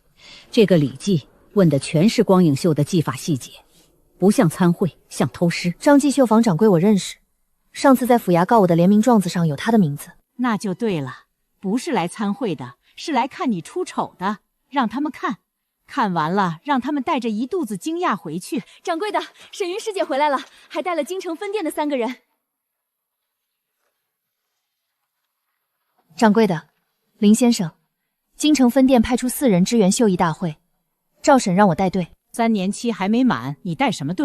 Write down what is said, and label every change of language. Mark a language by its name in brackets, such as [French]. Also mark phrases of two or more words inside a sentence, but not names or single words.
[Chinese] 这个李记问的全是光影绣的技法细節，不像参會，像偷師。張記繡坊掌櫃我認識，上次在府衙告我的聯名狀子上有他的名字。那就對了，不是來參會的，是來看你出醜的，讓他們看，看完了讓他們帶着一肚子驚訝回去。掌櫃的，沈雲師姐回來了，還帶了京城分店的3個人。掌櫃的，林先生，京城分店派出4人支援繡藝大會，趙嬸讓我帶隊。 3年期還沒滿，你帶什麼隊？